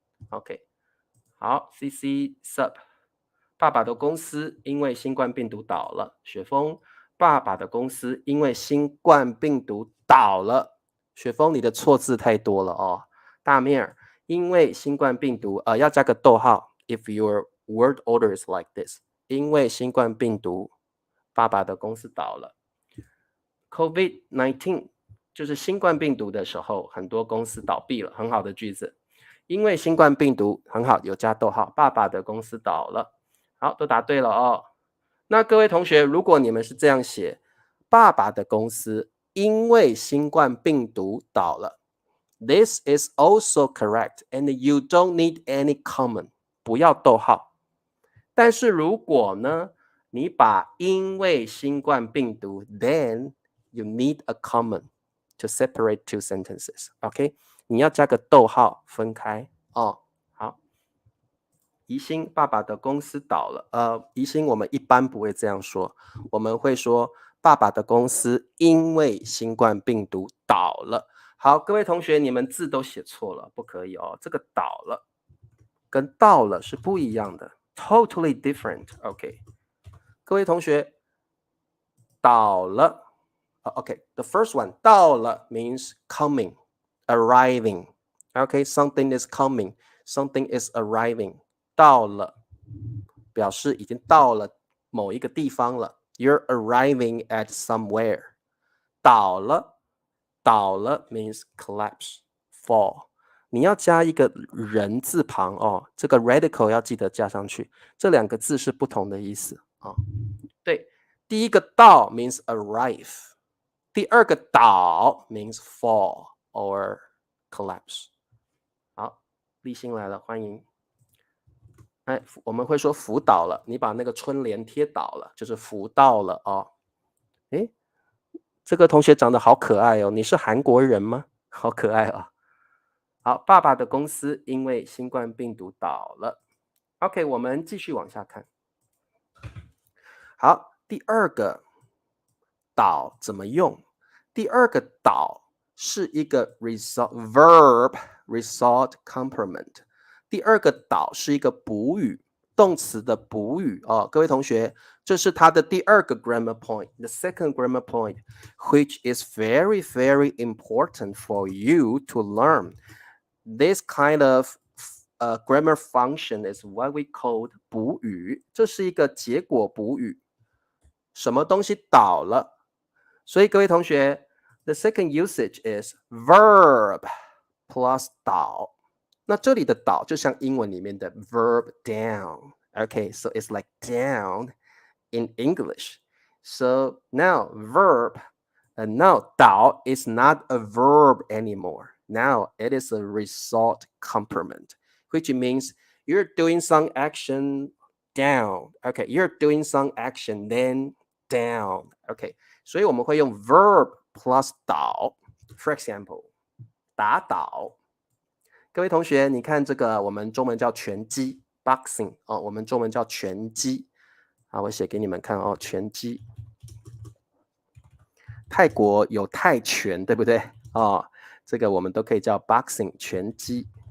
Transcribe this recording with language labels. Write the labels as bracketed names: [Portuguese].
[Chinese] OK， 好 ，CC sub， 爸爸的公司因为新冠病毒倒了。雪峰，爸爸的公司因为新冠病毒倒了。雪峰，你的错字太多了哦。大面儿，因为新冠病毒，要加个逗号。 [English] If your word order is like this， [Chinese] 因为新冠病毒，爸爸的公司倒了。 COVID-19 就是新冠病毒的时候，很多公司倒闭了，很好的句子。因为新冠病毒很好，有加逗号，爸爸的公司倒了。好，都答对了哦。那各位同学，如果你们是这样写，爸爸的公司因为新冠病毒倒了 ， [English] This is also correct, and you don't need any comment， [Chinese] 不要逗号。但是如果呢你把因为新冠病毒 [English] then you need a comma to separate two sentences. [Chinese] OK， 你要加个逗号分开哦。好，宜兴爸爸的公司倒了。宜兴我们一般不会这样说，我们会说爸爸的公司因为新冠病毒倒了。好，各位同学，你们字都写错了，不可以哦。这个倒了跟到了是不一样的 ， [English] totally different。 [Chinese] OK， 各位同学，倒了。 [English] OK，the first one 到了 means coming, arriving. OK, something is coming, something is arriving. [Chinese] 到了，表示已经到了某一个地方了。 [English] You're arriving at somewhere. 倒了means collapse, fall. [Chinese] 你要加一个人字旁哦，这个 radical 要记得加上去，这两个字是不同的意思啊。 [English] 对，第一个到 means arrive， 第二个倒 means fall or collapse。 [Chinese] 好，立新来了，欢迎。哎，我们会说福倒了，你把那个春联贴倒了，就是福到了哦。哎，这个同学长得好可爱哦，你是韩国人吗？好可爱哦。好，爸爸的公司因为新冠病毒倒了。 OK， 我们继续往下看。好，第二个倒怎么用？第二个倒是一个 verb result complement。第二个倒是一个补语，动词的补语哦。各位同学，这是它的第二个 [English] grammar point，the second grammar point, which is very, very important for you to learn. This kind of grammar function is what we call 补语， [Chinese] 这是一个结果补语。什么东西倒了？所以各位同学 [English] ，the second usage is verb plus 倒。 [Chinese] 那这里的倒就像英文里面的 [English] verb down。Okay, so it's like down in English. So now verb, now 倒 is not a verb anymore. Now it is a result complement, which means you're doing some action down. Okay, you're doing some action then down. [Chinese] Okay, 所以我们会用 verb plus 倒。 [English] For example, 打倒。 [Chinese] 各位同学，你看这个，我们中文叫拳击 boxing 哦，我们中文叫拳击。好，我写给你们看哦，拳击。泰国有泰拳，对不对？哦，这个我们都可以叫 boxing 拳击。